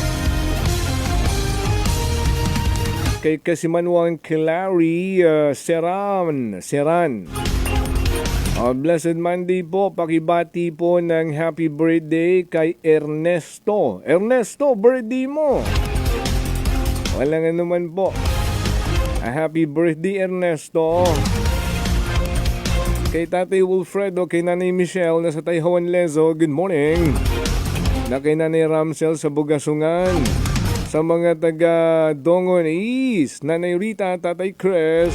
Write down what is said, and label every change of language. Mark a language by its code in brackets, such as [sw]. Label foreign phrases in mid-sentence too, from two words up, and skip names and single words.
[hil] Kay Kasimanwang Clary Seran. [en] Blessed Monday [tl] po, pakibati po ng [en] happy birthday [tl] kay Ernesto. Ernesto, birthday mo. Walang anuman po. [en] Happy birthday Ernesto. [hil] Kay Tatay Wilfredo, kay Nanay Michelle na sa Tayhawan Lezo, good morning. Na kay Nanay Ramsel sa Bugasungan. Sa mga taga Dongon East, Nanay Rita, Tatay Chris.